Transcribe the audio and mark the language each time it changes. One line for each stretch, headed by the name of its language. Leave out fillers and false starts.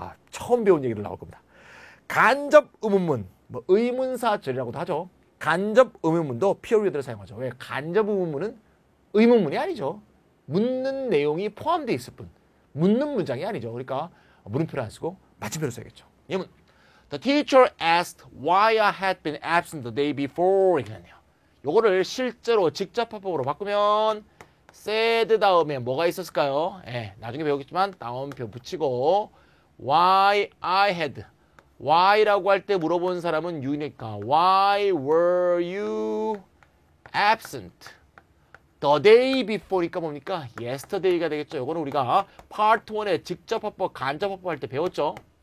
Korean: 처음 배운 얘기를 나올 겁니다. 간접 의문문, 뭐 의문사절이라고도 하죠. 간접 의문문도 period를 사용하죠. 왜? 간접 의문문은 의문문이 아니죠. 묻는 내용이 포함되어 있을 뿐. 묻는 문장이 아니죠. 그러니까 물음표를 안 쓰고 마침표를 써야겠죠. 예문.
English: The teacher asked why I had been absent the day before.
Korean: 이렇게 했네요. 요거를 실제로 직접합법으로 바꾸면 said 다음에 뭐가 있었을까요? 나중에 배우겠지만 다음표 붙이고
English: why I had.
Korean: why라고 할 때 물어본 사람은 you니까
English: why were you absent? The day before
Korean: 니까 뭡니까? Yesterday가 되겠죠. 이거는 우리가 Part 1의 직접합법, 간접합법 할 때 배웠죠.